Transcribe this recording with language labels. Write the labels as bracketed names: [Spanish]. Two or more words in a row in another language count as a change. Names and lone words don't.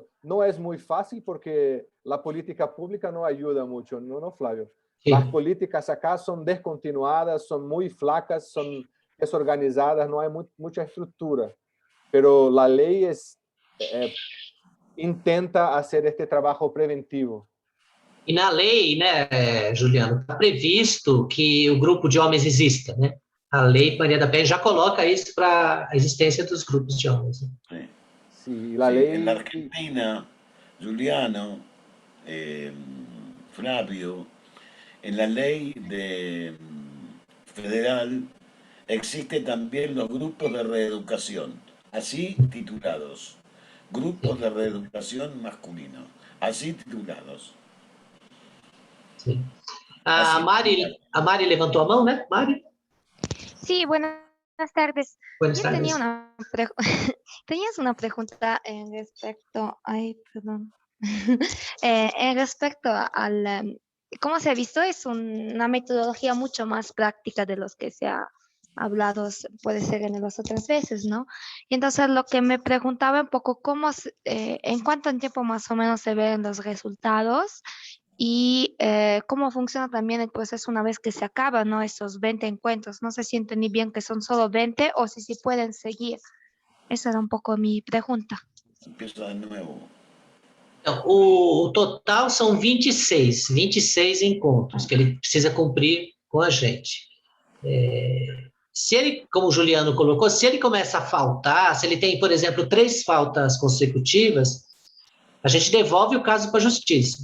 [Spanish] No es muy fácil porque la política pública no ayuda mucho, ¿no, Flavio? Las Sí. políticas acá son descontinuadas, son muy flacas, son desorganizadas, no hay mucha estructura. Pero la ley intenta hacer este trabajo preventivo. [Portuguese] E na lei, né, Juliano, está previsto que o grupo de homens exista, né? A lei Maria da Penha já coloca isso para a existência dos grupos de homens. Né? [Spanish] sí. Sí, la Sí, en la ley, Argentina, Juliano, eh, Flavio, en la ley federal existen también los grupos de reeducación, así titulados. Grupos de reeducación masculino, así titulados. [Portuguese] Sim. [Spanish] Así titulados. [Portuguese] A Mari levantou a mão, né? Mari, [Spanish] Sí, buenas tardes. buenas Yo tenía tardes. tenías una pregunta en respecto, ay, perdón, en respecto al, cómo se ha visto, es una metodología mucho más práctica de los que se ha hablado, puede ser en las otras veces, ¿no? Y entonces lo que me preguntaba un poco, en cuánto tiempo más o menos se ven los resultados y cómo funciona también el proceso una vez que se acaban, ¿no? Esos 20 encuentros. No sé si entendí bien que son solo 20 o si pueden seguir. Esa era un poco mi pregunta. Empiezo de nuevo. [Portuguese] Então, o total são 26 encontros que ele precisa cumprir com a gente. Se ele, como o Juliano colocou, se ele começa a faltar, se ele tem, por exemplo, 3 faltas consecutivas, a gente devolve o caso para a justiça.